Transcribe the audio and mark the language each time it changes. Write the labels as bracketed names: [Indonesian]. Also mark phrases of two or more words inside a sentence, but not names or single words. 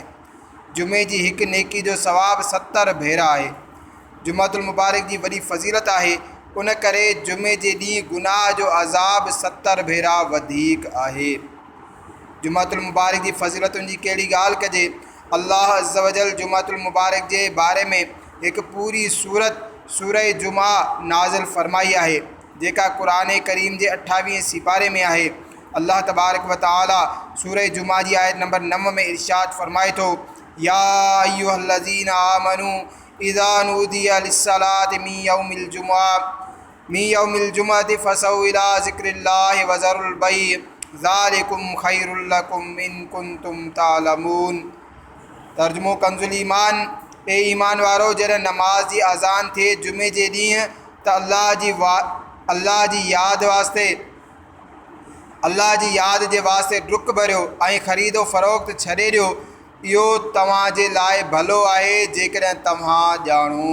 [Sindhi] जुमे जी हिकु नेकी जो सवाबु 70 भेरा आहे। जुमातुल मुबारक जी वॾी फ़ज़ीलत आहे। उन करे जुमे जे ॾींहुं गुनाह जो अज़ाब 70 भेरा वधीक आहे। जुमातुल मुबारक जी फ़ज़ीलतुनि जी कहिड़ी ॻाल्हि कजे। अल्लाह [Arabic] عز وجل [Sindhi] जुमातुल मुबारक जे बारे में हिकु पूरी सूरत सूरह जुमा नाज़िल फ़रमाई आहे जेका क़ुरान करीम जे 28वें सिपारे में आहे। अल्लाह [Arabic] تبارك وتعالى [Sindhi] सूरह जुमा जी आयत नंबर 9 में इरशाद फ़रमाए थो, [Arabic] يا أيها الذين آمنوا إذا نودي للصلاة من يوم الجمعة فاسعوا إلى ذكر الله وذروا البيع ذلكم خير لكم إن كنتم تعلمون. [Sindhi] तर्जुमो कंजुल ईमान। ए ईमान वारो, जॾहिं नमाज जी अज़ान थिए जुमे जे ॾींहुं त अल्लाह जी यादि जे वास्ते डुक भरियो ऐं ख़रीदो फ़रोख्त छॾे ॾियो। इहो तव्हांजे लाइ भलो आहे जेकॾहिं तव्हां ॼाणो।